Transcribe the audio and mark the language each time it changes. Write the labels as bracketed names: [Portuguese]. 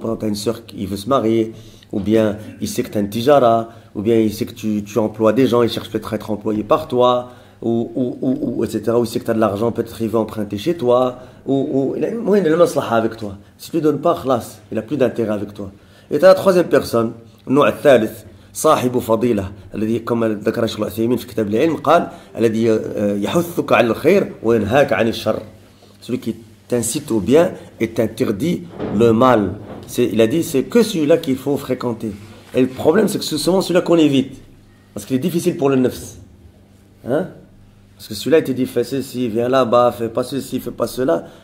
[French] Par exemple, tu as une sœur, il veut se marier, ou bien il sait que tu as une tijara, ou bien il sait que tu emploies des gens, il cherche peut-être à être employé par toi, ou etc. Ou il sait que tu as de l'argent, peut-être il veut emprunter chez toi, ou il a le maslaha avec toi. Si tu ne lui donnes pas, khlas, il n'a plus d'intérêt avec toi. Et tu as la troisième personne, [Arabic] النوع الثالث صاحب فضيلة الذي كما ذكر الشيخ العثيمين في كتاب العلم قال الذي يحثك على الخير وينهاك عن الشر. [French] Celui qui t'incite au bien et t'interdit le mal. Il a dit, c'est que celui-là qu'il faut fréquenter. Et le problème, c'est que c'est souvent celui-là qu'on évite. Parce qu'il est difficile pour le nefs. Hein? Parce que celui-là, il te dit, fais ceci, viens là-bas, fais pas ceci, fais pas cela.